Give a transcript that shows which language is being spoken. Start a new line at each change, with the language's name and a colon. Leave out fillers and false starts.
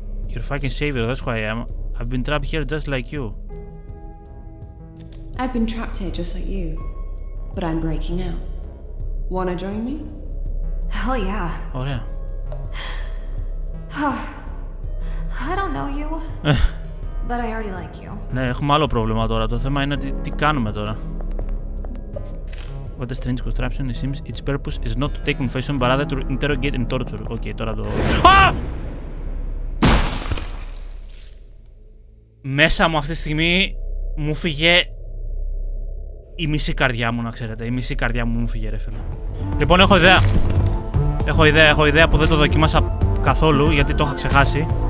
English: You're fucking savior, that's who I am. I've been trapped here just like you. I've been trapped here just like you, but I'm breaking out. Wanna join me? Hell yeah.
Greek: Ωραία.
English: I don't know you, but I already like you.
Greek: Ναι, έχουμε άλλο πρόβλημα τώρα. Το θέμα είναι τι κάνουμε τώρα.
English: What a strange contraption. It seems its purpose is not to take confession, but rather to interrogate and torture.
Greek: Οκ, τώρα το... Α! Μέσα μου αυτή τη στιγμή μου φύγε η μισή καρδιά μου, να ξέρετε. Η μισή καρδιά μου φύγε, ρε φίλε. Λοιπόν, έχω ιδέα που δεν το δοκίμασα καθόλου, γιατί το είχα ξεχάσει.